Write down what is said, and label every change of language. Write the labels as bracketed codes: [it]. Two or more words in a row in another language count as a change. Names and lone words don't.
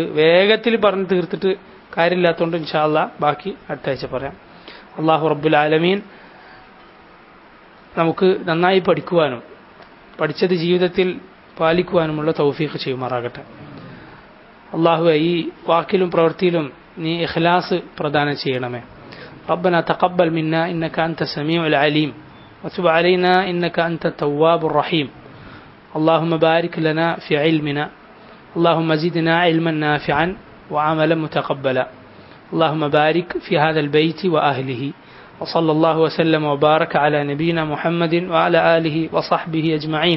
[ml] വേഗത്തിൽ പറഞ്ഞു തീർത്തിട്ട് കാര്യമില്ലാത്തതുകൊണ്ട് [ar] إن شاء الله [ml] ബാക്കി അടുത്ത ആഴ്ച പറയാം. [ar] الله رب العالمين [ml] നമുക്ക് നന്നായി പഠിക്കുവാനും പഠിച്ചത് ജീവിതത്തിൽ പാലിക്കുവാനുമുള്ള തൗഫീഖ് ചെയ്യുമാറാകട്ടെ. അല്ലാഹുവേ, ഈ വാക്കിലും പ്രവൃത്തിയിലും നീ ഇഖ്ലാസ് പ്രദാനം ചെയ്യണമേ. [ar] ربنا تقبل منا إنك أنت السميع العليم وتب علينا إنك أنت التواب الرحيم. اللهم بارك لنا في علمنا، اللهم زدنا علما نافعا وعملا متقبلا. اللهم بارك في هذا البيت وأهله، وصلى الله وسلم وبارك على نبينا محمد وعلى آله وصحبه أجمعين.